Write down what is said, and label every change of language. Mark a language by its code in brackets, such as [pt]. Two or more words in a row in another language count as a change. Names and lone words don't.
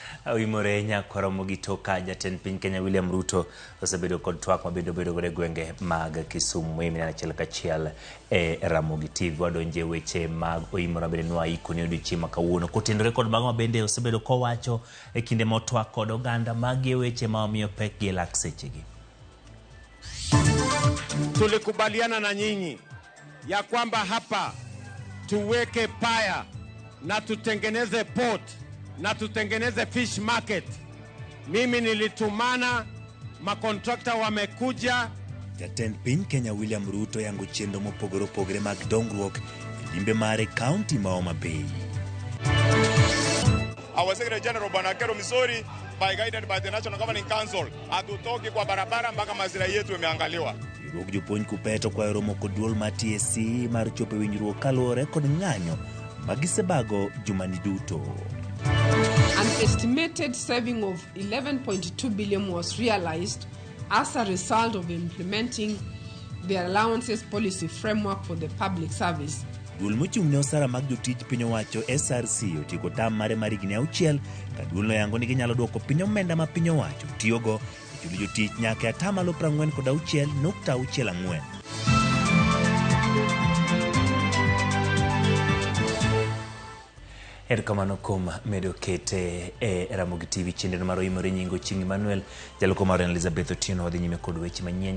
[luo] Awimore nyakwaro gitoka jatend piny Kenya William Ruto osebedo kod twak mabedo gore gwenge mag Kisumu mimi achiel kachiel Ramogi TV wadonje weche mag oimore bende nwa ikoni odiochieng' makawuono kotendore kod mago bende osebedo kowacho kinde motwak kod oganda magi weche ma omiyo pek gi lak sechegi. [sw] Tulikubaliana na nyinyi ya kwamba hapa tuweke paya na tutengeneze port na tutengeneze fish market. Mimi nilitumana, makontrakta wamekuja. [luo] Jatend piny Kenya William Ruto yango chenro mopogore opogore mag dongruok e limbe mare kaunti ma Homa Bay. [en] Our Secretary General Bwana Kero Misori, by guided by the National Governing Council, [sw] hatutoki kwa barabara mpaka mazira yetu yameangaliwa. [luo] Riwruok jopuonj kupeto kwa romo kod duol ma TSC mar chopo winjruok kaluwore kod ng'anyo magisebago jumani duto. [en] An estimated saving of 11.2 billion was realized as a result of implementing the allowances policy framework for the public service. [luo] Duol mochung'ne osara mag jotij piny owacho SRC otieko tam mare mar higni 6 ka duolno yango ni ginyalo duoko piny omenda ma piny owacho tiyogo e chulo jotich nyaka 46.64%. Kamano kuom medo kete Ramogi TV chenro mar oimore nyingo Chieng' Emmanuel jaloko mar Elizabeth Otieno odhi nyime kod weche manyien.